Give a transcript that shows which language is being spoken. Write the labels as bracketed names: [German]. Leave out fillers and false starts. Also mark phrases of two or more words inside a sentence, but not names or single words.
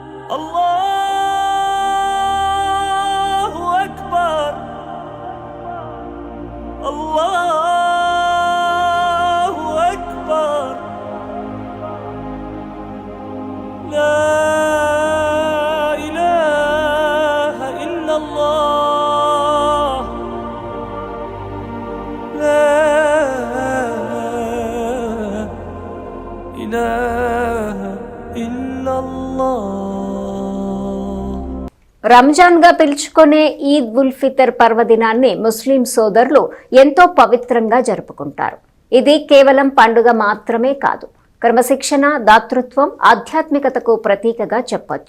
[Arabic] الله أكبر الله أكبر لا إله إلا الله لا إله إلا الله. [Telugu] రంజాన్గా పిలుచుకునే ఈద్ ఉల్ ఫితర్ పర్వదినాన్ని ముస్లిం సోదరులు ఎంతో పవిత్రంగా జరుపుకుంటారు. ఇది కేవలం పండుగ మాత్రమే కాదు, క్రమశిక్షణ, దాతృత్వం, ఆధ్యాత్మికతకు ప్రతీకగా చెప్పొచ్చు.